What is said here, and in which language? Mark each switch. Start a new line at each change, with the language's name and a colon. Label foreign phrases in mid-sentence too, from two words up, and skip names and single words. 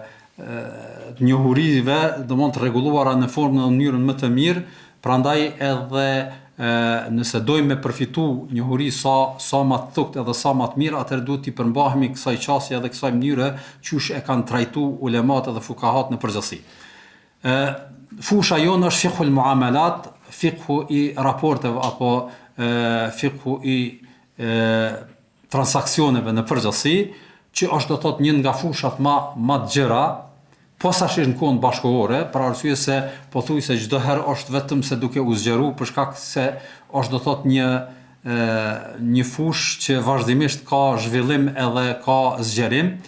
Albanian: njohurive, domthonë të rregulluara në formën dhe mënyrën më të mirë, prandaj edhe nëse dojmë me përfitu njohuri sa më të thuktë edhe sa më të mirë, atëherë duhet t'i përmbahemi kësaj qasje dhe kësaj mënyre qysh e kanë trajtu ulemat edhe fukahat në përgjithësi. Fusha jonë është
Arabic: فقه المعاملات,
Albanian: fiqhu i raporteve apo fiqhu i transaksioneve në përgjithësi, që është do thot një nga fushat më të gjëra, posaçërisht në kohën bashkëkohore, për arsye se pothuajse çdo herë është vetëm se duke u zgjeruar për shkak se është do thot një fushë që vazhdimisht ka zhvillim edhe ka zgjerim.